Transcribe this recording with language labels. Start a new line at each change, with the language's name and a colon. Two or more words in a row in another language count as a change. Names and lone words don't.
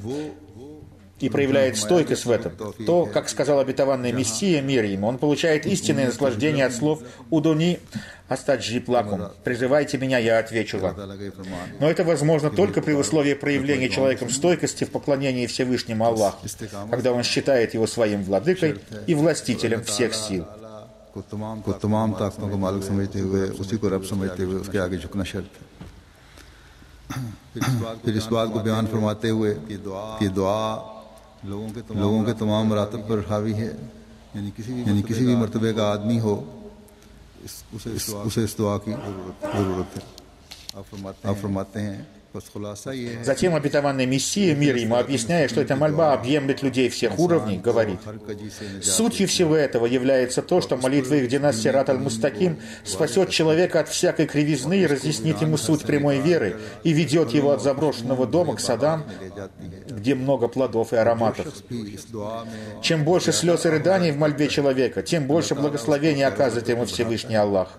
Russian: И проявляет стойкость в этом. То, как сказал обетованный Мессия, мир ему, он получает истинное наслаждение от слов
Arabic: «ادعوني أستجب لكم»,
Russian: «Призывайте меня, я отвечу вам». Но это возможно только при условии проявления человеком стойкости в поклонении Всевышнему Аллаху, когда он считает его своим владыкой и властителем всех сил.
Urdu: کو تمام طاقتوں کو مالک سمجھتے ہوئے اسی کو رب سمجھتے ہوئے اس کے آگے جھکنا شرط ہے. پھر اس بات کو بیان فرماتے ہوئے کہ دعا لوگوں کے تمام مراتب پر حاوی ہے، یعنی کسی بھی مرتبے کا آدمی ہو اسے اس دعا کی ضرورت ہے. آپ فرماتے ہیں
Russian: Затем обетованный Мессия, мир ему, объясняя, что эта мольба объемлет людей всех уровней, говорит: сутью всего этого является то, что молитва
Arabic: «اهدنا صراط المستقيم»
Russian: спасет человека от всякой кривизны и разъяснит ему суть прямой веры и ведет его от заброшенного дома к садам, где много плодов и ароматов. Чем больше слез и рыданий в мольбе человека, тем больше благословения оказывает ему Всевышний Аллах.